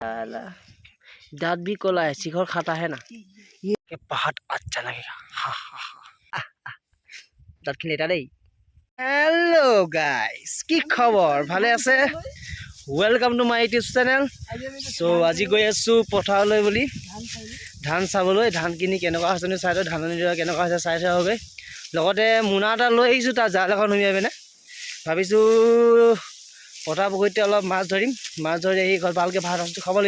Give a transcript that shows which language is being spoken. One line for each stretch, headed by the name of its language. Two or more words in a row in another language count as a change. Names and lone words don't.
Hindi: साला दांत भी कोला है, शिखर खाता है ना ये बहुत अच्छा लगेगा। हाँ हाँ हाँ दांत खिले देই।
English: hello guys
Assamese: কি খবৰ ভালে আছে?
English: welcome to my YouTube channel.
Assamese: सो আজি গৈ আছো পথাৰলৈ বুলি ধান চাবলৈ। ধান কিনি কেনেকুৱা হৈছে চাইটো ধাননি দৰা কেনেকুৱা হৈছে চাই থাকোগে। লগতে মুনা এটা লৈ আহিছো তাৰ জাল এখন নুমিয়াই পিনে ভাবিছো পথাৰ পুখুৰীতে অলপ মাছ ধৰিম। মাছ ধৰি আহি ঘৰত ভালকে ভাত খাব লাগিব।